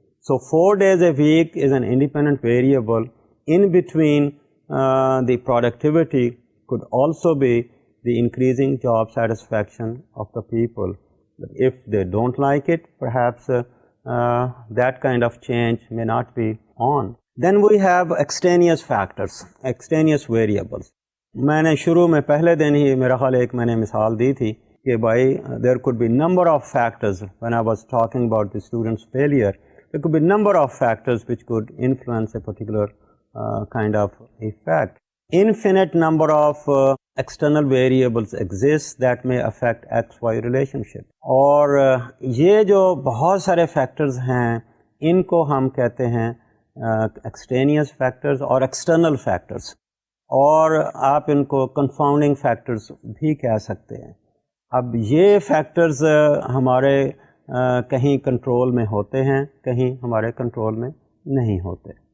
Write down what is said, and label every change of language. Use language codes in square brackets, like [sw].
[en] So 4 days a week is an independent variable. In between the productivity could also be the increasing job satisfaction of the people. But if they don't like it, perhaps that kind of change may not be on. Then we have extraneous factors, extraneous variables. [hi] मैंने शुरू में पहले दिन ही मेरा ख्याल एक मैंने मिसाल दी थी कि भाई [en] there could be number of factors when I was talking about the student's failure. There could be number of factors which could influence a particular kind of effect. Infinite number of external variables exist that may affect XY relationship. [hi] और ये जो बहुत सारे factors हैं, इनको हम कहते हैं extraneous factors और external factors, और आप इनको confounding factors भी कह सकते हैं. अब ये factors हमारे कहीं कंट्रोल में होते हैं, कहीं हमारे कंट्रोल में नहीं होते.